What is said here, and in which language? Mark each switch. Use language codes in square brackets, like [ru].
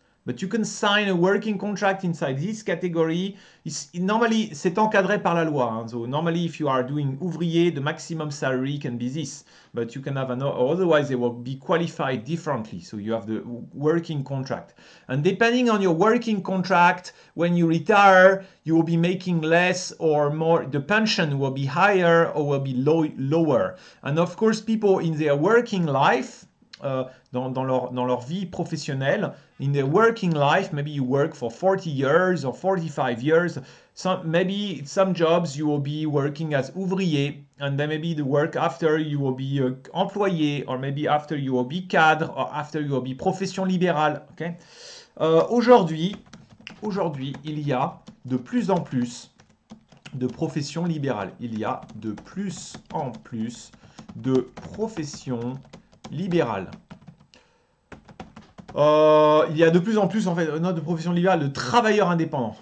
[en] But you can sign a working contract inside this category. Normally, [fr] c'est encadré par la loi. Hein. [en] So normally, if you are doing ouvrier, the maximum salary can be this. But you can have otherwise they will be qualified differently. So you have the working contract. And depending on your working contract, when you retire, you will be making less or more. The pension will be higher or will be lower. And of course, people in their working life, [fr] dans leur vie professionnelle, [en] in their working life, maybe you work for 40 years or 45 years. Maybe some jobs you will be working as ouvrier, and then maybe the work after you will be employé, or maybe after you will be cadre, or after you will be profession libérale. Okay? [fr] Aujourd'hui, il y a de plus en plus de professions libérales. Il y a de plus en plus de professions libérales. Il y a de plus en plus, en fait, de professions libérales, de travailleurs indépendants.